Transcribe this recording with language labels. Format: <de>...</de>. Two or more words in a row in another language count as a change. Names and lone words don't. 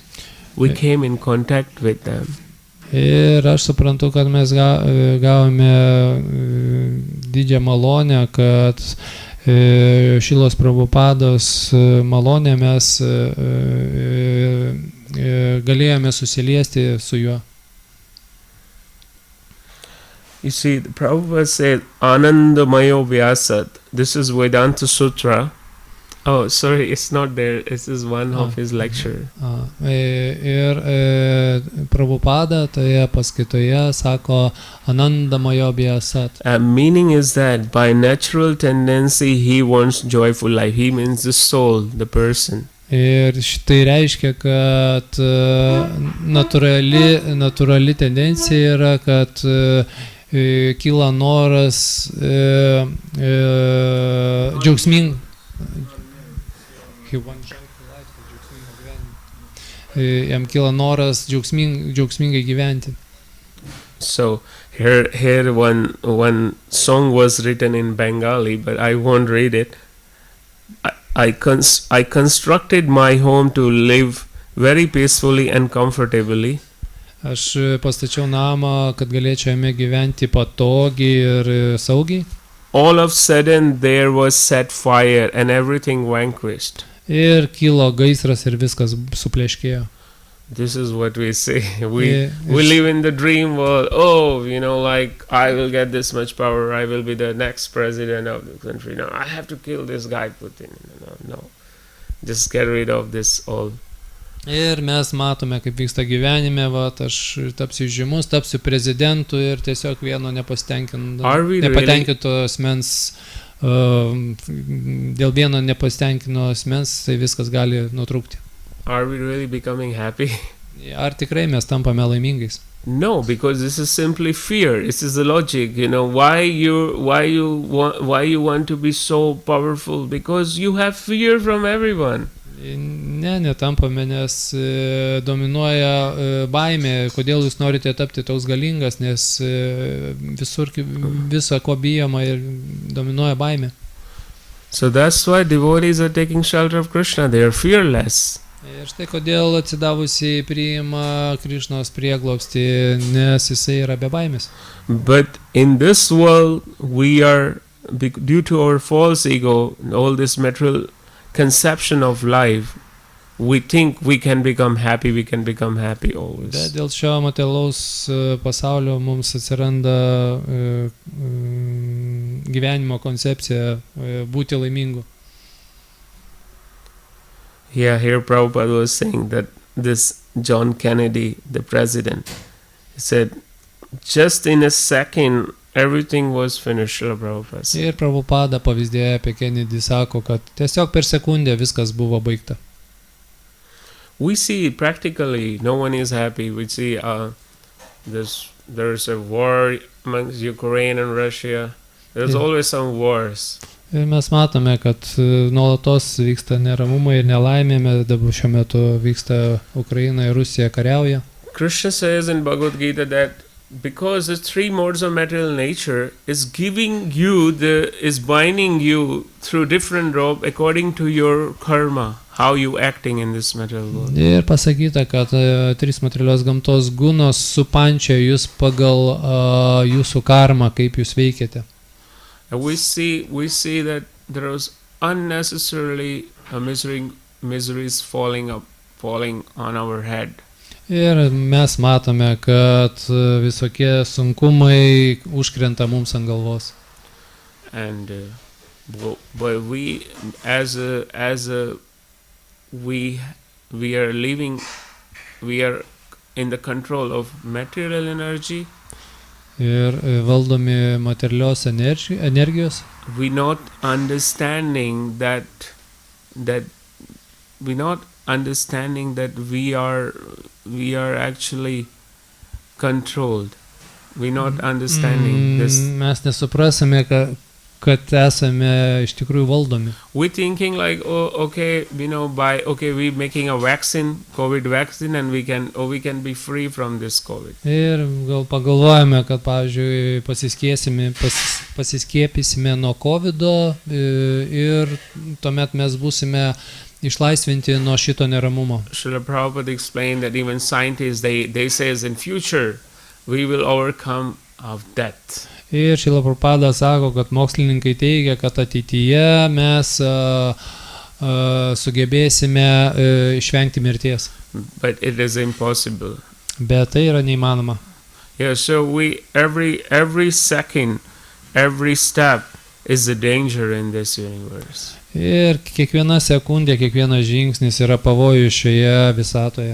<en>We came in contact with them.</en> <lt>Ir aš suprantu, kad mes gavome didžią malonę, kad Šilos Prabhupados malonę mes galėjome susiliesti su juo.</lt> <en>You see, the Prabhupada said,</en> <sa>Anandamayo Vyasat.</sa> <en>This is Vedanta Sutra. Oh, sorry, it's not there. This is one of his lecture.</en> <lt>Ir Prabhupada toje paskaitoje sako</lt> <sa>Anandamayo Vyasat.</sa> <en>Meaning is that by natural tendency he wants joyful life. He means the soul, the person.</en> <lt>Ir šitai reiškia, kad natūrali tendencija yra, kad kyla noras jam kyla noras džiaugsmingai gyventi.</lt> <en>So here one song was written in Bengali, but I won't read it. I constructed my home to live very peacefully and comfortably.</en> <lt>Aš pastačiau namą, kad galėčiau jame gyventi patogiai ir saugiai.</lt> <en>All of a sudden there was set fire and everything vanquished.</en> <lt>Ir kilo gaisras ir viskas supleškėjo.</lt> <en>This is what we say. We live in the dream world. Oh, like I will get this much power. I will be the next president of the country. No, I have to kill this guy Putin. No. Just get rid of this all.</en> <lt>Ir mes matome, kaip vyksta gyvenime, aš tapsiu žymus, tapsiu prezidentu ir tiesiog vieno nepatenkinto asmens, dėl vieno nepasitenkino asmens, tai viskas gali nutrūkti.</lt> <en>Are we really becoming happy?</en> <lt>Ar tikrai mes tampame laimingais?</lt> <en>No, because this is simply fear. This is the logic. Why you want to be so powerful? Because you have fear from everyone.</en> <lt>Netampame, nes dominuoja baimė. Kodėl jūs norite tapti toks galingas, nes viso ko bijoma ir dominuoja baimė.</lt> <en>So that's why devotees are taking shelter of Krishna. They are fearless.</en> <lt>Ir štai kodėl atsidavusiai priima Krišnos prieglobstį, nes jisai yra be baimės.</lt> <en>But in this world, we are, due to our false ego, all this material conception of life, we think we can become happy always.</en> <lt>Bet dėl šio materialaus pasaulio mums atsiranda gyvenimo koncepcija būti laimingu.</lt> <en>Yeah, here Prabhupada was saying that this John Kennedy, the president, he said, just in a second, everything was finished, Prabhupada.</en> <lt>Ir Prabhupada pavyzdėje apie Kennedy sako, kad tiesiog per sekundę viskas buvo baigta.</lt> <en>We see practically no one is happy. We see there's a war amongst Ukraine and Russia. There's always some wars.</en> <lt>Ir mes matome, kad nuolatos vyksta neramumai ir nelaimė, dabar šiuo metu vyksta Ukraina ir Rusija kariauja.</lt> <en>Krishna says in Bhagavad Gita that because the three modes of material nature is giving you is binding you through different rope according to your karma, how you acting in this material world.</en> <lt>Ir pasakyta, kad trys materialios gamtos gunos supančia jūs pagal jūsų karmą, kaip jūs veikiate.</lt> <en>And we see that there is unnecessarily miseries falling on our head.</en> <lt>Ir mes matome, kad visokie sunkumai užkrenta mums ant galvos.</lt> <en>And but we we are living, we are in the control of material energy.</en> <lt>Ir valdomi materialios energijos.</lt> <en>We not understanding that we are actually controlled. We not understanding this.</en> <lt>Mes nesuprasime, kad esame iš tikrųjų valdomi.</lt> <en>We thinking like, oh, okay, we making a vaccine, COVID vaccine, and we can be free from this COVID.</en> <lt>Ir gal pagalvojame, kad pavyzdžiui pasiskiepysime nuo COVID'o ir tuomet mes būsime išlaisvinti nuo šito neramumo.</lt> <en>Srila Prabhupada explained that even scientists they says in future we will overcome of death.</en> <lt>Ir Srila Prabhupada sako, kad mokslininkai teigia, kad ateityje mes sugebėsime išvengti mirties.</lt> <en>But it is impossible.</en> <lt>Bet tai yra neįmanoma.</lt> <en>Yeah, so every second, every step is a danger in this universe.</en> <lt>Ir kiekviena sekundė, kiekvienas žingsnis yra pavojus šioje visatoje.</lt>